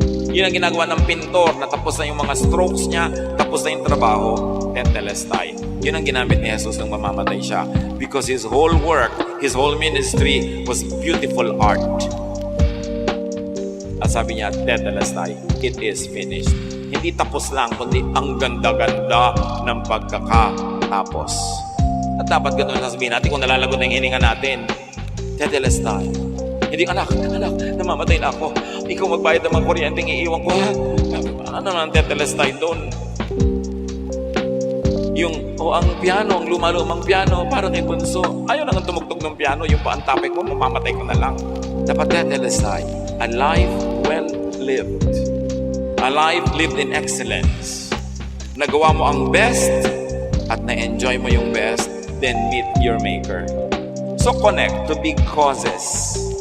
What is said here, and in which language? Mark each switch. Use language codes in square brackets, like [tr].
[tl] Yun ang ginagawa ng pintor na tapos na yung mga strokes niya, tapos na yung trabaho, tetelestai. Yun ang ginamit ni Jesus nung mamamatay siya. [en] Because his whole work, his whole ministry was beautiful art. [tl] At sabi niya, tetelestai, [en] it is finished. [tl] Hindi tapos lang, kundi ang ganda-ganda ng pagkakatapos. At dapat ganun sasabihin natin kung nalalagot na yung hininga natin. Tetelestai. Hindi, anak, namamatay na ako. Ikaw magbayad ng mga kuryenteng iiwan ko. Ano nang tetelestai doon? Ang piano, ang luma-lumang piano, parang kay bunso. Ayaw nang tumugtog ng piano, yung pa ang topic mo, mamamatay ko na lang. [en] Dapat tetelestai. A life well lived. A life lived in excellence. [tl] Nagawa mo ang best at na-enjoy mo yung best, [en] then meet your Maker. So connect to big causes.